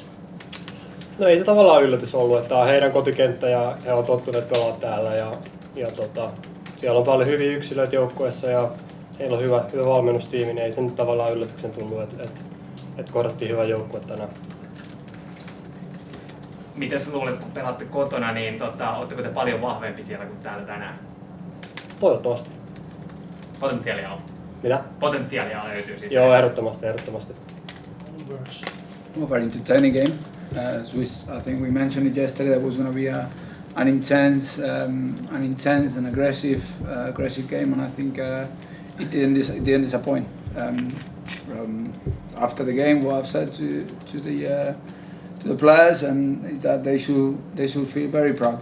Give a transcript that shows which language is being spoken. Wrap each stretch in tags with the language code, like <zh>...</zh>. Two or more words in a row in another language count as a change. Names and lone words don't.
<fi>No ei se tavallaan yllätys ollut, että tämä on heidän kotikenttä ja he on tottuneet pelaa täällä siellä on paljon hyviä yksilöitä joukkueessa ja heillä on hyvä valmennustiimi, niin ei se nyt tavallaan yllätyksen tullut, että kohdattiin hyvä joukkue tänään. Miten sä luulet, kun pelaatte kotona, niin ootteko te paljon vahvempi siellä kuin täällä tänään? Toivottavasti. Potentiaalia on. Mitä? Potentiaalia löytyy siis. Joo, ehdottomasti.</fi> <en>Well, very entertaining game. As I think we mentioned it yesterday, that was going to be an intense and aggressive game, and I think it didn't disappoint. After the game, what I've said to the players, and that they should feel very proud.</en>